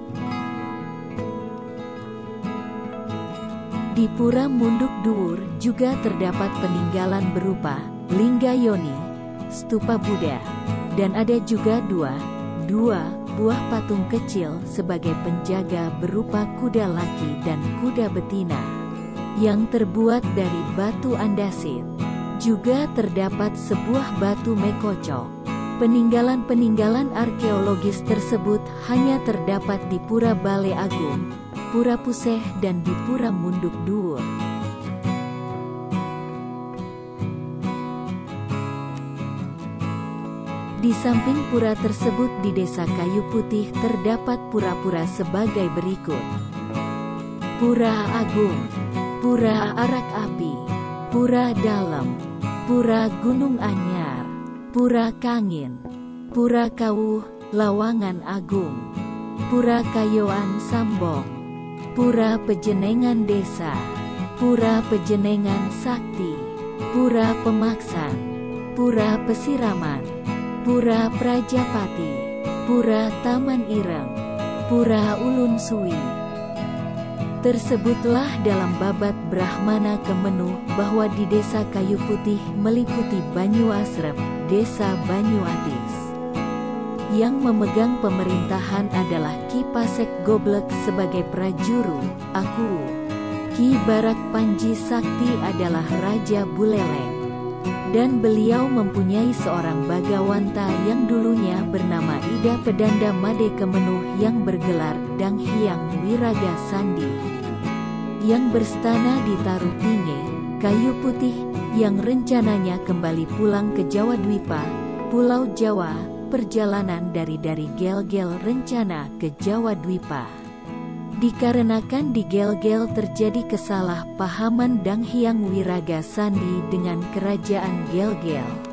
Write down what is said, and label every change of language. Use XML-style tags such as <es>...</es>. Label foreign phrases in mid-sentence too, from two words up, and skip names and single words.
<id>Di Pura Munduk Dur juga terdapat peninggalan berupa Lingga Yoni, stupa Buddha, dan ada juga dua buah patung kecil sebagai penjaga berupa kuda laki dan kuda betina yang terbuat dari batu andasit. Juga terdapat sebuah batu mekocok. Peninggalan-peninggalan arkeologis tersebut hanya terdapat di Pura Bale Agung, Pura Puseh, dan di Pura Munduk Dur. Di samping pura tersebut di Desa Kayu Putih terdapat pura-pura sebagai berikut. Pura Agung, Pura Arak Api, Pura Dalem, Pura Gunung Anyar, Pura Kangin, Pura Kawuh, Lawangan Agung, Pura Kayoan Sambong, Pura Pejenengan Desa, Pura Pejenengan Sakti, Pura Pemaksan, Pura Pesiraman, Pura Prajapati, Pura Taman Ireng, Pura Ulun Suwi. Tersebutlah dalam babat Brahmana Kemenuh bahwa di Desa Kayu Putih meliputi Banyuasrep, Desa Banyuatis. Yang memegang pemerintahan adalah Ki Pasek Goblek sebagai Prajuru, Aku. Ki Barak Panji Sakti adalah Raja Buleleng. Dan beliau mempunyai seorang bagawanta yang dulunya bernama Ida Pedanda Made Kemenuh yang bergelar Dang Hyang Wiraga Sandi, yang berstana di Tarupinge, Kayu Putih, yang rencananya kembali pulang ke Jawa Dwipa, Pulau Jawa, perjalanan dari Gel-Gel rencana ke Jawa Dwipa. Dikarenakan di Gel-Gel terjadi kesalahpahaman Dang Hyang Wiraga Sandi dengan kerajaan Gel-Gel.</id>